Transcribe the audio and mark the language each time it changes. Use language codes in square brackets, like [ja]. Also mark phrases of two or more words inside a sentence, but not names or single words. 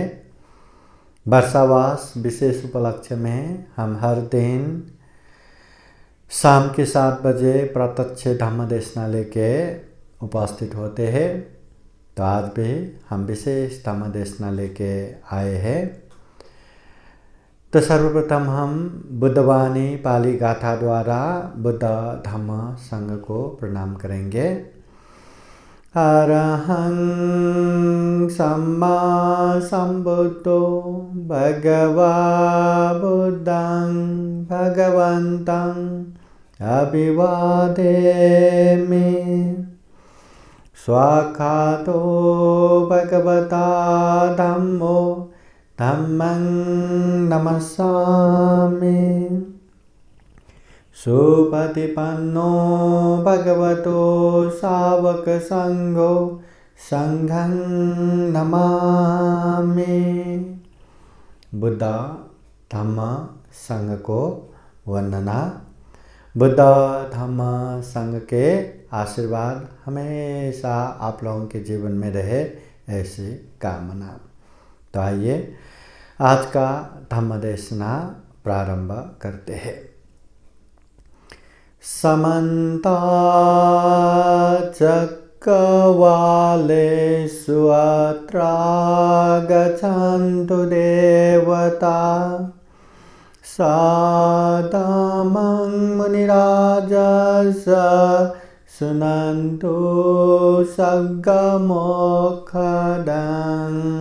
[hi] वर्षावास विशेष उपलक्ष्य में हम हर दिन शाम के 7 बजे प्रत्यक्ष धम्म देशना लेके उपस्थित होते हैं। तो आज भी हम विशेष धम्म देशना लेके आए हैं। तो सर्वप्रथम हम बुद्धवाणी पाली गाथा द्वारा बुद्ध धम्म संघ को प्रणाम करेंगे। [pi] अरहं सम्मा सम्बुद्धो भगवा बुद्धं भगवन्तं अभिवादेमि। स्वाखातो भगवता धम्मो धम्मं नमस्सामि। सुपतिपन्नो भगवतो सावक संघो संघं नमामि। [hi] बुद्ध धम्म संघ को वंदना। बुद्ध धम्म संघ के आशीर्वाद हमेशा आप लोगों के जीवन में रहे, ऐसी कामना। तो आइए आज का धम्म देशना प्रारंभ करते हैं। [pi] समन्ता चक्रवालेषु अत्रा गच्छन्तु देवता सादमं मुनिराजस सुनन्तु सग्गमोक्षदं।